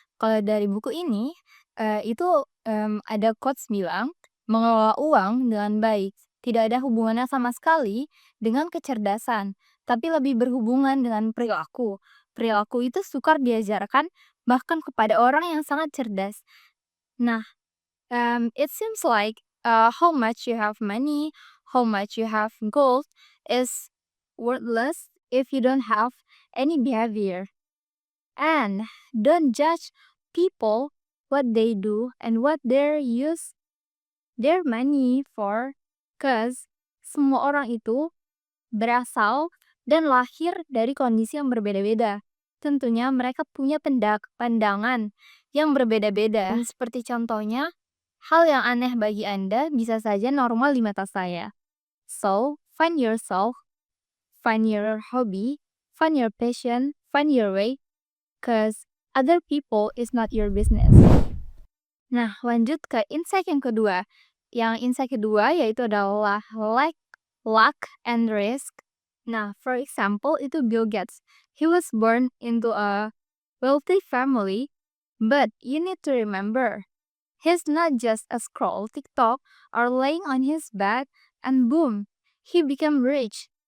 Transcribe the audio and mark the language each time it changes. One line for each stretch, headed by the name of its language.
Indonesian: Kalau dari buku ini, ada quotes bilang, mengelola uang dengan baik tidak ada hubungannya sama sekali dengan kecerdasan, tapi lebih berhubungan dengan perilaku. Perilaku itu sukar diajarkan bahkan kepada orang yang sangat cerdas.
English: Nah, it seems like how much you have money, how much you have gold is worthless if you don't have any behavior. And don't judge people what they do and what they use their money for, cause
Indonesian: semua orang itu berasal dan lahir dari kondisi yang berbeda-beda. Tentunya mereka punya pandangan yang berbeda-beda. Seperti contohnya, hal yang aneh bagi Anda bisa saja normal di mata saya.
English: So, find yourself, find your hobby, find your passion, find your way, cause other people is not your business.
Indonesian: Nah, lanjut ke insight yang kedua. Yang insight kedua yaitu adalah luck and risk. Nah,
English: for example,
Indonesian: itu
English: Bill Gates. He was born into a wealthy family, but you need to remember, he's not just a scroll TikTok or laying on his bed and boom, he became rich.